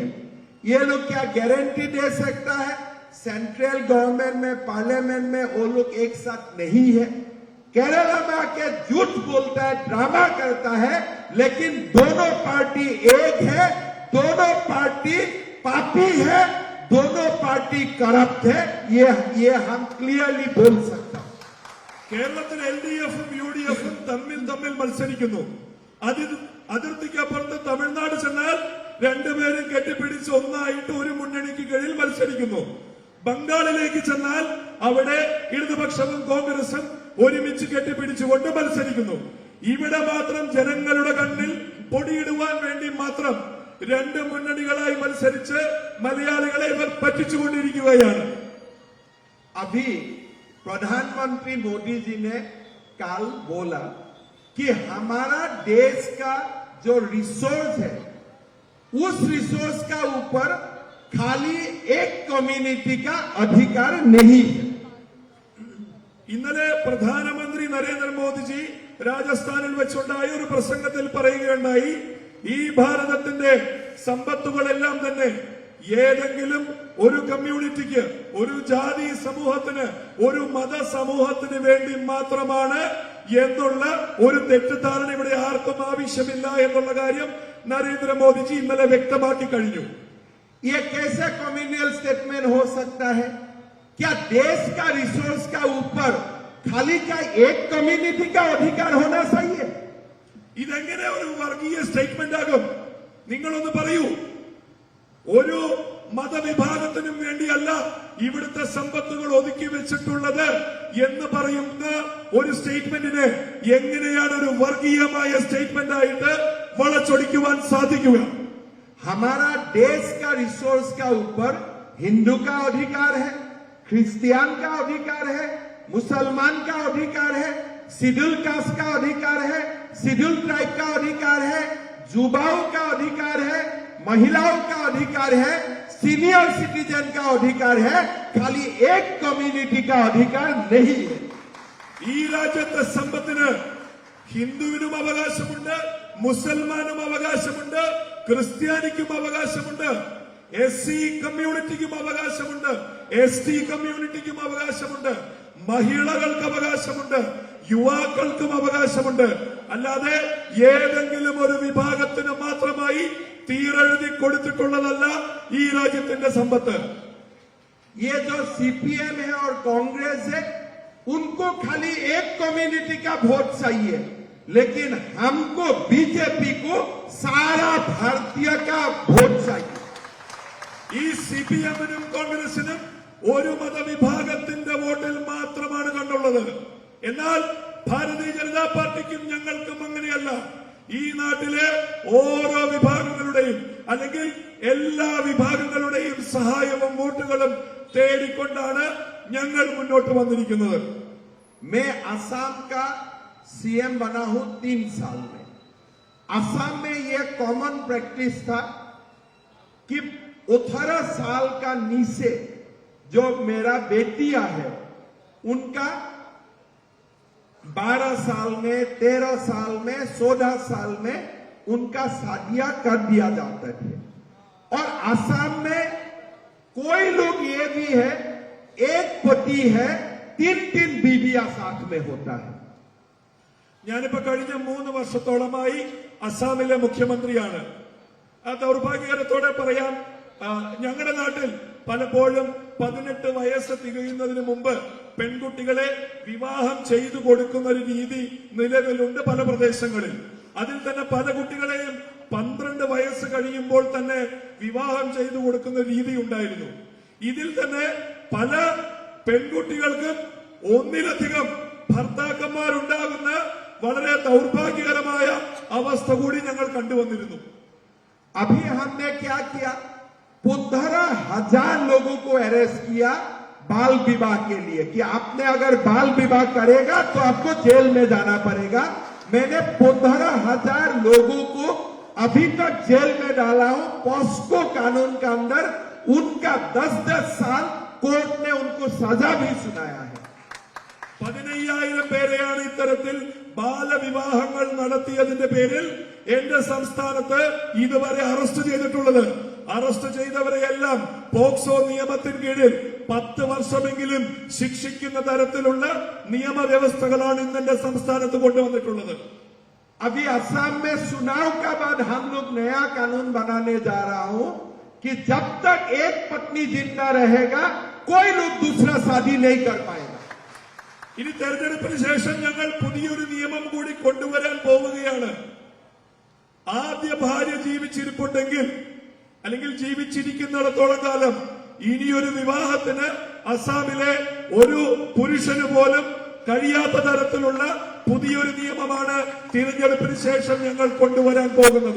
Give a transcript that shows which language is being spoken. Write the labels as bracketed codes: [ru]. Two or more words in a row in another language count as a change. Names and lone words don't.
[hi] ये लोग क्या गारंटी दे सकता है [en] central government [hi] में पार्लियामेंट में वो लोग एक साथ नहीं है? केरला में आके झूठ बोलता है, ड्रामा करता है, लेकिन दोनों पार्टी एक है, दोनों पार्टी पापी है, दोनों पार्टी करप्ट है। ये हम क्लियरली बोल सकते हैं। [ml] കേരളത്തിൽ LDF-ഉം UDF-ഉം തമ്മിൽ മത്സരിക്കുന്നു. അതിർത്തിക്കപ്പുറത്ത് തമിഴ്നാട് ചെന്നാൽ രണ്ടുപേരും കെട്ടിപ്പിടിച്ച് ഒന്നായിട്ട് ഒരു മുന്നണിക്ക് കീഴിൽ മത്സരിക്കുന്നു. ബംഗാളിലേക്ക് ചെന്നാൽ അവിടെ ഇടതുപക്ഷവും കോൺഗ്രസും ഒരുമിച്ച് കെട്ടിപ്പിടിച്ചുകൊണ്ട് മത്സരിക്കുന്നു. ഇവിടെ മാത്രം ജനങ്ങളുടെ കണ്ണിൽ പൊടിയിടുവാൻ വേണ്ടി മാത്രം രണ്ട് മുന്നണികളായി മത്സരിച്ച് മലയാളികളെ ഇവർ പറ്റിച്ചുകൊണ്ടിരിക്കുകയാണ്. [hi] अभी प्रधानमंत्री मोदी जी ने कल बोला कि हमारा देश का जो रिसोर्स है उस रिसोर्स का ऊपर खाली एक कम्युनिटी का अधिकार नहीं है। [ml] ഇന്നലെ പ്രധാനമന്ത്രി നരേന്ദ്രമോദിജി രാജസ്ഥാനിൽ വെച്ചുണ്ടായ ഒരു പ്രസംഗത്തിൽ പറയുകയുണ്ടായി, ഈ ഭാരതത്തിന്റെ സമ്പത്തുകളെല്ലാം തന്നെ ഏതെങ്കിലും ഒരു കമ്മ്യൂണിറ്റിക്ക്, ഒരു ജാതി സമൂഹത്തിന്, ഒരു മത സമൂഹത്തിന് വേണ്ടി മാത്രമാണ് എന്നുള്ള ഒരു തെറ്റിദ്ധാരണ ഇവിടെ ആർക്കും ആവശ്യമില്ല എന്നുള്ള കാര്യം നരേന്ദ്രമോദിജി ഇന്നലെ വ്യക്തമാക്കി കഴിഞ്ഞു. [hi] ये कैसे [en] communal statement [hi] हो सकता है? क्या देश का रिसोर्स का ऊपर खाली का एक कम्युनिटी का अधिकार होना चाहिए? [ml] ഇതെങ്ങനെ ഒരു വർഗീയ സ്റ്റേറ്റ്മെന്റ് ആകും? നിങ്ങളൊന്ന് പറയൂ. ഒരു മതവിഭാഗത്തിനും വേണ്ടിയല്ല ഇവിടുത്തെ സമ്പത്തുകൾ ഒതുക്കി വെച്ചിട്ടുള്ളത് എന്ന് പറയുന്ന ഒരു സ്റ്റേറ്റ്മെന്റിനെ എങ്ങനെയാണ് ഒരു വർഗീയമായ സ്റ്റേറ്റ്മെന്റ് ആയിട്ട് വളച്ചൊടിക്കുവാൻ സാധിക്കുക? [hi] हमारा देश का रिसोर्स का ऊपर हिंदू का अधिकार है, क्रिश्चियन का अधिकार है, मुसलमान का अधिकार है, [en] scheduled caste [hi] का अधिकार है, [en] scheduled tribe [hi] का अधिकार है, युवाओं का अधिकार है, महिलाओं का अधिकार है, [en] senior citizen [hi] का अधिकार है, खाली एक कम्युनिटी का अधिकार नहीं है। [ml] ഈ രാജ്യത്തെ സമ്പത്തിന് ഹിന്ദുവിനും അവകാശമുണ്ട്, മുസൽമാനും അവകാശമുണ്ട്, ക്രിസ്ത്യാനിക്കും അവകാശമുണ്ട്, SC കമ്മ്യൂണിറ്റിക്കും അവകാശമുണ്ട്, ST കമ്മ്യൂണിറ്റിക്കും അവകാശമുണ്ട്, മഹിളകൾക്ക് അവകാശമുണ്ട്, യുവാക്കൾക്കും അവകാശമുണ്ട്. അല്ലാതെ ഏതെങ്കിലും ഒരു വിഭാഗത്തിന് മാത്രമായി തീരെഴുതി കൊടുത്തിട്ടുള്ളതല്ല ഈ രാജ്യത്തിന്റെ സമ്പത്ത്. [hi] ये जो CPM है और कांग्रेस है उनको खाली एक कम्युनिटी का वोट चाहिए, लेकिन हमको बीजेपी को सारा भारतीय का वोट चाहिए। [ml] ഈ സിപിഎമ്മിനും കോൺഗ്രസിനും ഒരു മതവിഭാഗത്തിന്റെ വോട്ടിൽ മാത്രമാണ് കണ്ടുള്ളത്. എന്നാൽ ഭാരതീയ ജനതാ പാർട്ടിക്കും ഞങ്ങൾക്കും അങ്ങനെയല്ല. ഈ നാട്ടിലെ ഓരോ വിഭാഗങ്ങളുടെയും അല്ലെങ്കിൽ എല്ലാ വിഭാഗങ്ങളുടെയും സഹായവും വോട്ടുകളും തേടിക്കൊണ്ടാണ് ഞങ്ങൾ മുന്നോട്ട് വന്നിരിക്കുന്നത്. [hi] मैं असम का सीएम बना हूं 3 साल में। असम में यह [en] common practice [hi] था कि 18 साल का नीचे जो मेरा बेटियां है उनका 12 साल में, 13 साल में, 16 साल में उनका शादियां कर दिया जाता थे। और असम में कोई लोग ये भी है, एक पति है, 3 बीवियां साथ में होता है। [ml] ഞാനിപ്പോ കഴിഞ്ഞ 3 വർഷത്തോളമായി അസാമിലെ മുഖ്യമന്ത്രിയാണ്. ആ ദൗർഭാഗ്യകരത്തോടെ പറയാം, ഞങ്ങളുടെ നാട്ടിൽ പലപ്പോഴും 18 വയസ്സ് തികയുന്നതിന് മുമ്പ് പെൺകുട്ടികളെ വിവാഹം ചെയ്തു കൊടുക്കുന്ന ഒരു രീതി നിലവിലുണ്ട് പല പ്രദേശങ്ങളിൽ. അതിൽ തന്നെ പല കുട്ടികളെയും 12 വയസ്സ് കഴിയുമ്പോൾ തന്നെ വിവാഹം ചെയ്തു കൊടുക്കുന്ന രീതി ഉണ്ടായിരുന്നു. ഇതിൽ തന്നെ പല പെൺകുട്ടികൾക്കും ഒന്നിലധികം ഭർത്താക്കന്മാരുണ്ടാകുന്ന വളരെ ദൗർഭാഗ്യകരമായ അവസ്ഥ കൂടി ഞങ്ങൾ കണ്ടുവന്നിരുന്നു. [hi] अभी हमने क्या किया, 15,000 लोगों को अरेस्ट किया बाल विवाह के लिए कि आपने अगर बाल विवाह करेगा तो आपको जेल में जाना पड़ेगा। मैंने 15,000 लोगों को अभी तक जेल में डाला हूं। पॉस्को कानून के अंदर उनका 10-10 साल कोर्ट ने उनको सजा भी सुनाया है। [ml] 15,000 പേരെയാണ് ഇത്തരത്തിൽ ബാലവിവാഹങ്ങൾ നടത്തിയതിന്റെ പേരിൽ എന്റെ സംസ്ഥാനത്ത് ഇതുവരെ അറസ്റ്റ് ചെയ്തിട്ടുള്ളത്. അറസ്റ്റ് ചെയ്തവരെയെല്ലാം പോക്സോ നിയമത്തിന് കീഴിൽ 10 വർഷമെങ്കിലും ശിക്ഷിക്കുന്ന തരത്തിലുള്ള നിയമവ്യവസ്ഥകളാണ് ഇന്ന് എന്റെ സംസ്ഥാനത്ത് കൊണ്ടുവന്നിട്ടുള്ളത്. [hi] अभी असम में चुनाव के बाद हम लोग नया कानून बनाने जा रहा हूं कि जब तक एक पत्नी जिंदा रहेगा कोई लोग दूसरा शादी नहीं कर पाएगा। [ml] ഇനി തെരഞ്ഞെടുപ്പിന് ശേഷം ഞങ്ങൾ പുതിയൊരു നിയമം കൂടി കൊണ്ടുവരാൻ പോവുകയാണ്. ആദ്യ ഭാര്യ ജീവിച്ചിരിപ്പുണ്ടെങ്കിൽ അല്ലെങ്കിൽ ജീവിച്ചിരിക്കുന്നിടത്തോളം കാലം ഇനിയൊരു വിവാഹത്തിന് അസാമിലെ ഒരു പുരുഷന് പോലും കഴിയാത്ത തരത്തിലുള്ള പുതിയൊരു നിയമമാണ് തിരഞ്ഞെടുപ്പിന് ശേഷം ഞങ്ങൾ കൊണ്ടുവരാൻ പോകുന്നത്.